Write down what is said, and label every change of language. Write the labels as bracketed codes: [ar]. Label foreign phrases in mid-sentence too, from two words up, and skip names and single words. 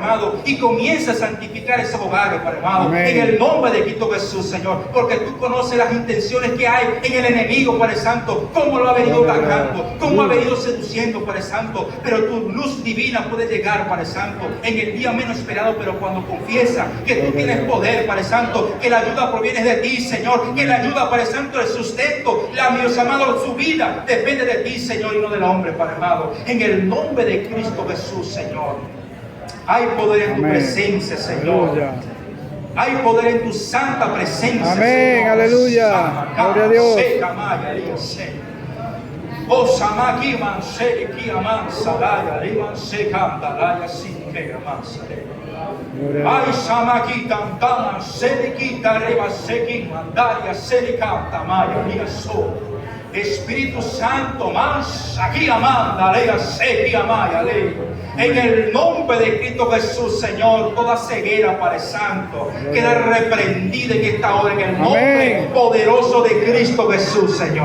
[es] amado, y comienza a santificar esos hogares, Padre amado, en el nombre de Cristo Jesús, Señor, porque tú conoces las intenciones que hay en el enemigo, Padre Santo, cómo lo ha venido atacando, cómo ha venido seduciendo, Padre Santo, pero tu luz divina puede llegar, Padre Santo, en el día menos esperado, pero cuando confiesa que tú tienes poder, Padre Santo, que la ayuda proviene de ti, Señor, que la ayuda, Padre Santo, el sustento, la, mi Dios amado, su vida depende de ti, Señor, y no del hombre, Padre amado, en el nombre de Cristo Jesús, Señor. Hay poder en tu presencia, Señor. Aleluya. Hay poder en tu santa presencia. Amén, Señor. Aleluya. Gloria a Dios. Oh, Samaki Mansere, Kiaman Salaya, Liman Sekandalaya, Sinkera Mansare. Ay, Samaki Tantaman, Serikita, Reba Seki, Mandaria, Serikata, Maya, Mia So. Espíritu Santo, más aquí amanda, lea, seki, amaya, lea. En el nombre de Cristo Jesús, Señor, toda ceguera, Padre Santo, queda reprendida en esta hora, en el nombre poderoso de Cristo Jesús, Señor.